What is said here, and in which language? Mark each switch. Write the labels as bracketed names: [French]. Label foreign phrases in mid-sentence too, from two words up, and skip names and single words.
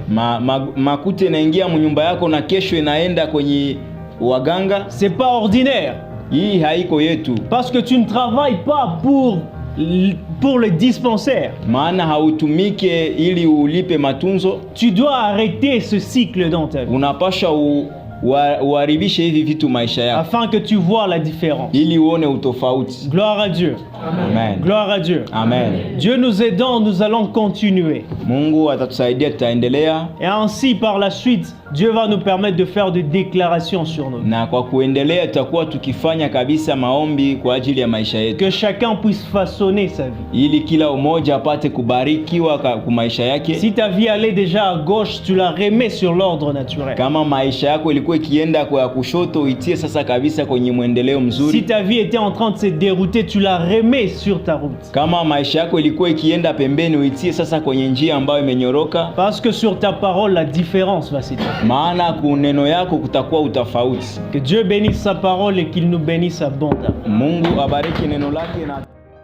[Swahili] Makuta inaingia mnyumba yako na kesho inaenda kwenye waganga. [French] C'est pas ordinaire. [Swahili] Hii haiko yetu. [French] Parce que tu ne travailles pas pour le dispensaire. [Swahili] Maana hautumike ili ulipe matunzo. [French] Tu dois arrêter ce cycle dans ta vie. [Swahili] Unapasha uharibishe hivi vitu maisha yako. [French] Afin que tu vois la différence. [Swahili] Ili uone utofauti. [French] Gloire à Dieu. Amen. Gloire à Dieu. Amen. Dieu nous aidant, nous allons continuer. [Swahili] Mungu atatusaidia tutaendelea. [French] Et ainsi par la suite, Dieu va nous permettre de faire des déclarations sur nous. [Swahili] Na kwa kuendelea tutakuwa tukifanya kabisa maombi kwa ajili ya maisha yetu. [French] Que chacun puisse façonner sa vie. [Swahili] Ili kila umoja apate kubarikiwa kwa maisha yake. [French] Si ta vie allait déjà à gauche, tu la remets sur l'ordre naturel. [Swahili] Kama maisha yako ilikuwa ilikuwa ikienda kwa kushoto uitie sasa kabisa kwenye mwendeleo [French] Si [Swahili] mzuri. [French] ta vie était en train de se dérouter, tu la remets sur ta route. [Swahili] Kama maisha yako ilikuwa ikienda pembeni uitie sasa kwenye njia ambayo imenyoroka, [French] Parce que sur ta parole, la différence va s'établir. [Swahili] maana kuneno yako kutakuwa utofauti. [French] Que Dieu bénisse sa parole et qu'il nous bénisse abondamment. [Swahili] Mungu abariki neno lake na